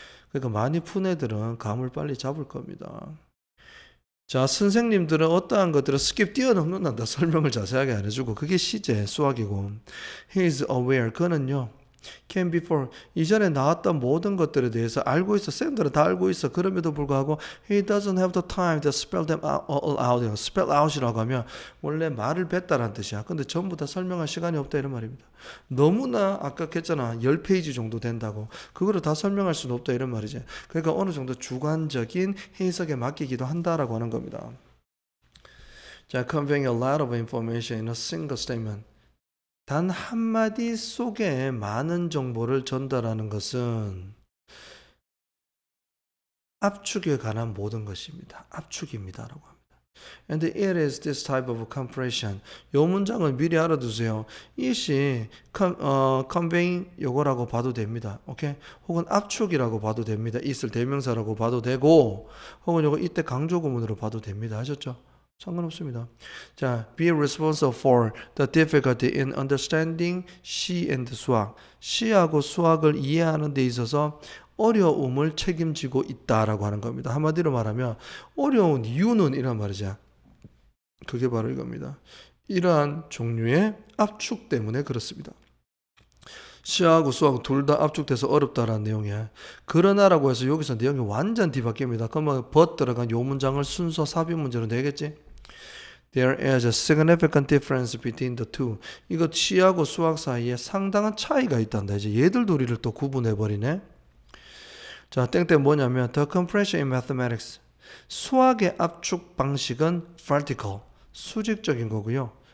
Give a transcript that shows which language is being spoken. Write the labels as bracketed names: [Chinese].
[Korean] 그러니까 많이 푼 애들은 감을 빨리 잡을 겁니다. 자, 선생님들은 어떠한 것들을 스킵 뛰어넘는다. 설명을 자세하게 안 해주고 그게 시제 수학이고, [English] he is aware. [Korean] 그는요, [English] can be for [Korean] 이전에 나왔던 모든 것들에 대해서 알고 있어. 쌤들은 다 알고 있어. 그럼에도 불구하고 [English] he doesn't have the time to spell them all out. [Korean] spell out이라고 하면 원래 말을 뱉다라는 뜻이야. 근데 전부 다 설명할 시간이 없다 이런 말입니다. 너무나 아까 했잖아. 10페이지 정도 된다고. 그거를 다 설명할 수는 없다 이런 말이지. 그러니까 어느 정도 주관적인 해석에 맡기기도 한다라고 하는 겁니다. [English] 자, conveying a lot of information in a single statement. [Korean] 단 한마디 속에 많은 정보를 전달하는 것은 압축에 관한 모든 것입니다. 압축입니다라고 합니다. [English] And it is this type of compression. [Korean] 이 문장은 미리 알아두세요. 이것이 conveying 요거라고 봐도 됩니다. 오케이? 혹은 압축이라고 봐도 됩니다. it을 대명사라고 봐도 되고, 혹은 요거 이때 강조구문으로 봐도 됩니다. 아셨죠? 상관없습니다. [English] 자, be responsible for the difficulty in understanding 시 and 수학. [Korean] 시하고 수학을 이해하는 데 있어서 어려움을 책임지고 있다라고 하는 겁니다. 한마디로 말하면 어려운 이유는 이란 말이죠. 그게 바로 이겁니다. 이러한 종류의 압축 때문에 그렇습니다. 시하고 수하고 둘 다 압축돼서 어렵다라는 내용이에요. 그러나라고 해서 여기서 내용이 완전 뒤바뀝니다. 그러면 but 들어간 요 문장을 순서 삽입 문제로 내겠지? [English] There is a significant difference between the two. [Korean] 이거 시하고 수학 사이에 상당한 차이가 있단다. 이제 얘들 둘이를 또 구분해버리네. 자, 땡땡 뭐냐면 [English] the compression in mathematics. [Korean] 수학의 압축 방식은 vertical, 수직적인 거고요.